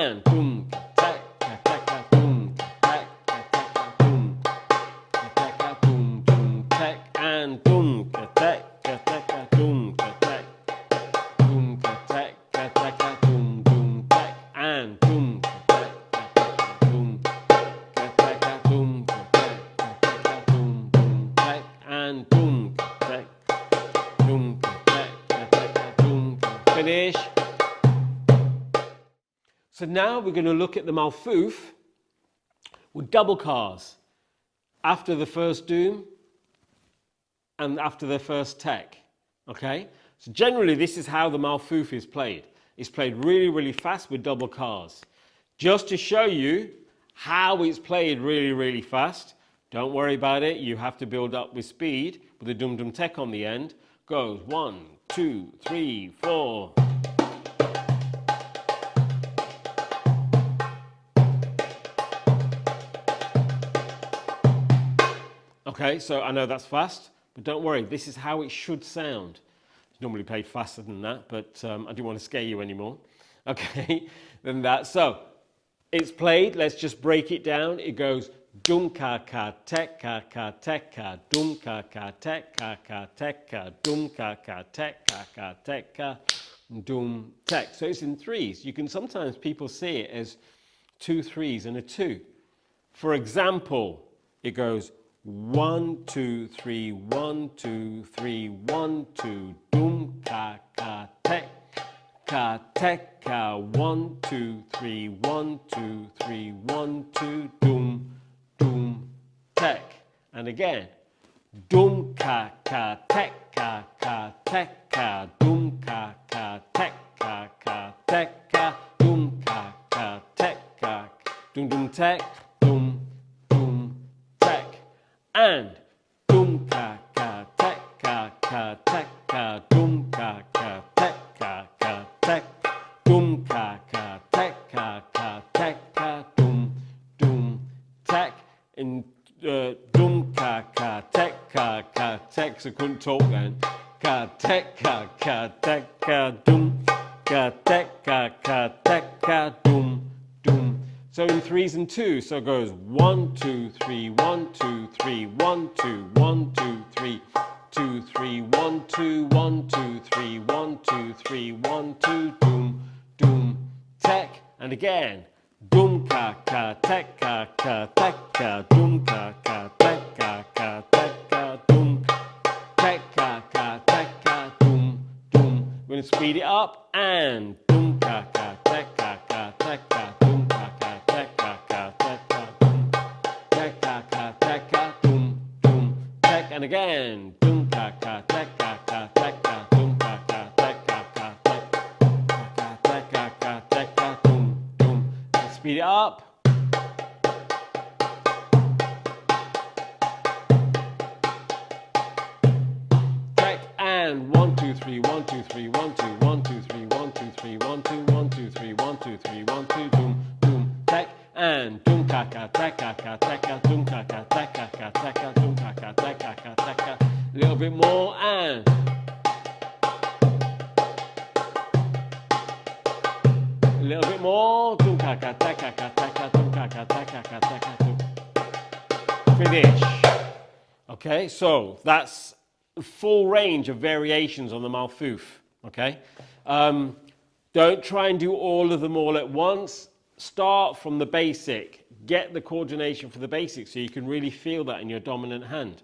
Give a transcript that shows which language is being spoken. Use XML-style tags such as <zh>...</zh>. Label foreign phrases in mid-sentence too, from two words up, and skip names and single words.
<en>boom, tack, tack, boom, tack, tack, boom, tack, boom, boom, tack, and boom, tack, boom, tack, boom, tack, boom, boom, tack, and boom, tack, boom, tack, boom, tack, boom, boom, tack, and boom, tack, boom, tack, boom, finish. So now we're going to look at the Malfuf with double cars after the first doom and after the first tek. Okay? So generally this is how the Malfuf is played. It's played really, really fast with double cars. Just to show you how it's played really, really fast, don't worry about it, you have to build up with speed with a dum dum tek on the end. Goes 1, 2, 3, 4. Okay, so I know that's fast, but don't worry, this is how it should sound. It's normally played faster than that, but I didn't want to scare you anymore. Okay, than that. So it's played, let's just break it down. It goes dum ka ka tek ka ka tek ka dum ka ka tek ka ka tek ka dum ka ka tek ka ka tek ka dum tek. So it's in threes. You can sometimes people see it as 2 3s and a 2. For example, it goes 1 2 3 1 2 3 1 2 dum ka ka tek ka 1 2 3 1 2 3 1 2 dum dum tek, and again dum ka ka tek ka dum ka ka tek ka dum ka ka tek dum dum tek dum dum tek, and dum ka ka tek ka dum ka ka tek ka dum ka ka tek ka dum dum tek, and dum ka ka tek so I couldn't talk then, ka tek ka dum ka tek ka dum dum. So in 3s and 2s, so it goes 1 2 3 1 2 3 1 2 1 2 3 2 3 1 2 1 2 3 1 2 3 1 2 dum dum tek, and again dum ka ka tek ka dum ka ka tek ka dum tek ka dum dum. We're going to speed it up, and dum ka ka tek ka dum ka ka tek ka dum dum tek, and again dum ka ka tek ka dum ka ka tek ka dum dum. Speed it up. Tek, and 1 2 3 1 2 3 1 2 1 2 3 1 2 3 1 2 1 2 3 1 2 3 1 2 dum dum tek, and dum ka ka tek ka dum ka ka tek ka dum ka ka tek ka. A little bit more, and a little bit more, dum ka ka tek ka dum ka ka tek ka dum. Finish. Okay, so that's a full range of variations on the Malfuf. Okay, don't try and do all of them all at once. Start from the basic. Get the coordination for the basic so you can really feel that in your dominant hand.</en>